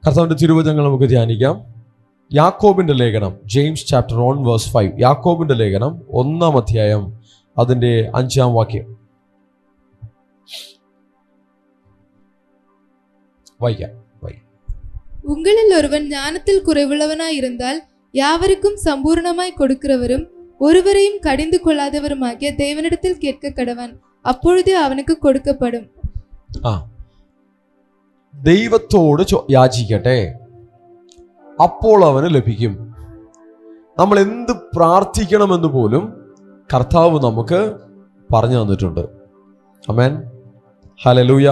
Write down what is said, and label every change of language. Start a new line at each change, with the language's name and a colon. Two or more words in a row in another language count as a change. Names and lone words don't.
Malayalam: കർത്താവിൻ്റെ തിരുവചനങ്ങൾ നമുക്ക് ധ്യാനിക്കാം. യാക്കോബിൻ്റെ ലേഖനം,
English: James chapter 1 verse 5.
Malayalam: യാക്കോബിൻ്റെ ലേഖനം 1-ാം അധ്യായം അതിൻ്റെ 5-ാം വാക്യം വായിക്കാം.
Tamil: உங்களில் ஒருவன் ஞானத்தில் குறைவுள்ளவனாய் இருந்தால் யாவருக்கும் சம்பூர்ணமாய் கொடுக்கிறவரும் ஒருவரையும் கடிந்து கொள்ளாதவருமாகிய தேவனிடத்தில் கேட்க கடவன், அப்பொழுது அவனுக்கு கொடுக்கப்படும்.
Malayalam: ദൈവത്തോട് യാചിക്കട്ടെ, അപ്പോൾ അവന് ലഭിക്കും. നമ്മൾ എന്ത് പ്രാർത്ഥിക്കണമെന്ന് പോലും കർത്താവ് നമുക്ക് പറഞ്ഞു തന്നിട്ടുണ്ട്. ആമേൻ, ഹല്ലേലൂയ.